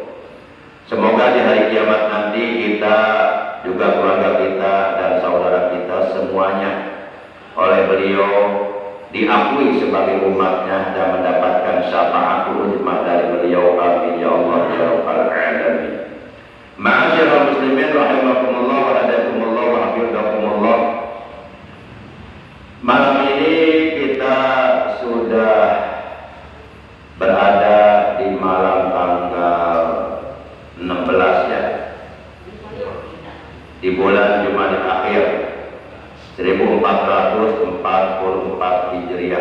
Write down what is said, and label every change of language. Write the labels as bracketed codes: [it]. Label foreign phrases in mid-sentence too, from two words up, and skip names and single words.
[id] Semoga di hari kiamat nanti kita, juga keluarga kita dan saudara kita semuanya oleh beliau diakui sebagai umatnya dan mendapatkan [ar] الشفاعة العظمى [id] dari beliau. [ar] آمين يا الله يا رب العالمين. معاشر المسلمين رحمكم الله وهداكم الله وحفظكم الله. [id] Malam ini kita sudah berada di malam tanggal 16 ya, di bulan Jumadil Akhir 1444 Hijriah.